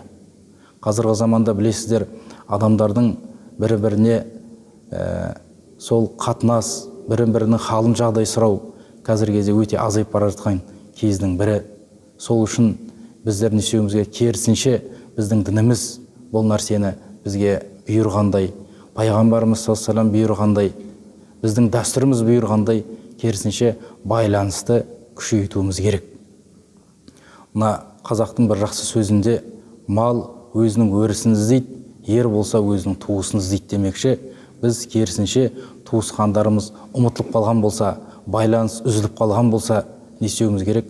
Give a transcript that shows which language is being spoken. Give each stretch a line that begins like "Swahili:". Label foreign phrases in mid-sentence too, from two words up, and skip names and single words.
Kazakh: Қазіргі заманда білесіздер, адамдардың бір-біріне сол қатынас, бір-бірінің халын жағдай сұрау қазіргі кезде өте азайып бара жатқан кездің бірі. Сол үшін біздер не істеуіміз керек? Керісінше біздің дініміз бұл нәрсені бізге бұйырғандай, пайғамбарымыз
Arabic: صلى الله عليه وسلم
Kazakh: бұйырғандай, біздің дәстүріміз бұйырғандай, керісінше байланысты күшейтуіміз керек. Мына қазақтың бір жақсы сөзінде: мал өзінің өрісін іздейді, ер болса өзінің туысын іздейді демекші. Біз керісінше туысқандарымыз ұмытылып қалған болса, байланыс үзіліп қалған болса, не істеуіміз керек?